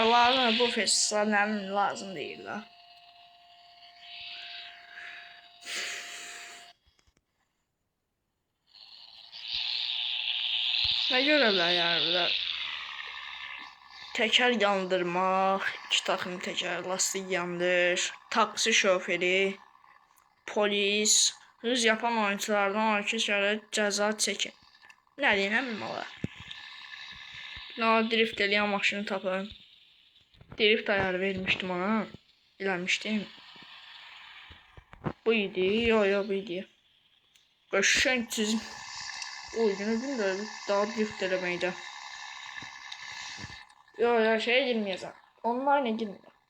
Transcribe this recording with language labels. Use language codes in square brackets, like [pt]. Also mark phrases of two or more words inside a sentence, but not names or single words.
[tr] Lazım bu festival lazım değil la. Ne görevler yani burada? Teker yandırmak, 2 takım teker, lastik yandır, taksi şoförü, polis. Hız yapan oyunculardan 12 kere ceza çekin. Ne bileyim valla. [az] Drift eləyən maşını tapın. [tr] Drift ayarı vermiştim ona. [az] Eləmişdim. Bu idi. Yo bu idi. Qəşəng çizim. Oyunu bilmirəm. Daha drift eləməkdə. Yo şeye girməyəcəm. Online girməyəcəm.